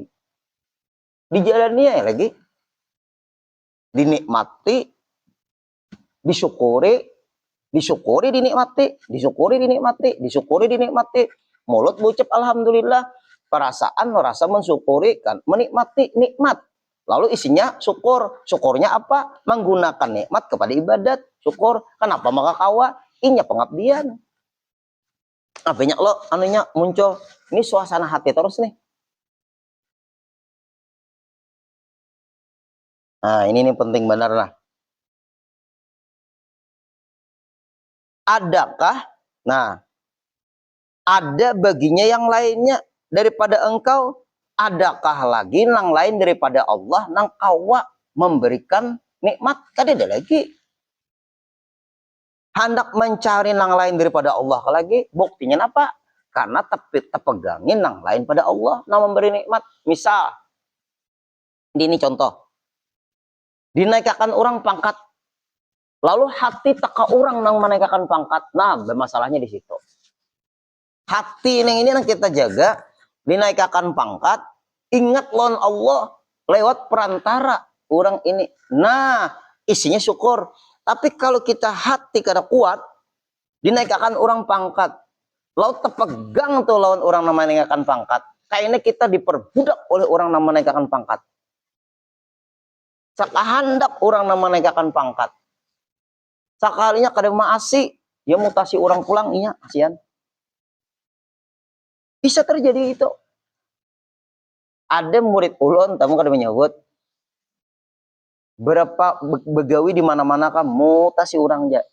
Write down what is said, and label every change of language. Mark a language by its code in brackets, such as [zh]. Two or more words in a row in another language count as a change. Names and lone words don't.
[id] Dijalani ya lagi, dinikmati, disyukuri, disyukuri dinikmati, disyukuri dinikmati, disyukuri dinikmati. [bjn] Mulut bucap alhamdulillah, perasaan merasa mensyukuri kan, menikmati nikmat. [id] Lalu isinya syukur. Syukurnya apa? Menggunakan nikmat kepada ibadat. [bjn] Syukur. Kenapa maka kawa? Inya pengabdian. [id] Nah, banyak lo anunya muncul. Ini suasana hati terus nih. Nah, ini nih penting benar lah. Adakah? Nah, ada baginya yang lainnya daripada engkau? [bjn] Adakah lagi yang lain daripada Allah nang kawa memberikan nikmat? Kada ada lagi. [id] Hendak mencari yang lain daripada Allah lagi, buktinya apa? [bjn] Karena terpegangin yang lain pada Allah nang memberi nikmat. [id] Misal, ini contoh. [bjn] Dinaikkan orang pangkat, lalu hati teka orang nang menaikkan pangkat. [id] Nah, bermasalahnya di situ. Hati ini yang kita jaga, dinaikkan pangkat, ingat lawan Allah lewat perantara orang ini. Nah, isinya syukur. [bjn] Tapi kalau kita hati kada kuat, dinaikkan orang pangkat, lalu terpegang tuh lawan orang yang menaikkan pangkat. [id] Kayaknya kita diperbudak oleh orang yang menaikkan pangkat. [bjn] Sakahandak orang yang menaikkan pangkat. Sekalinya kada maasi, dia mutasi orang pulang, iya, kasihan. [id] Bisa terjadi itu. [bjn] Ada murid ulun, kamu kada menyebut. Berapa begawi di mana-mana kan mutasi orang aja.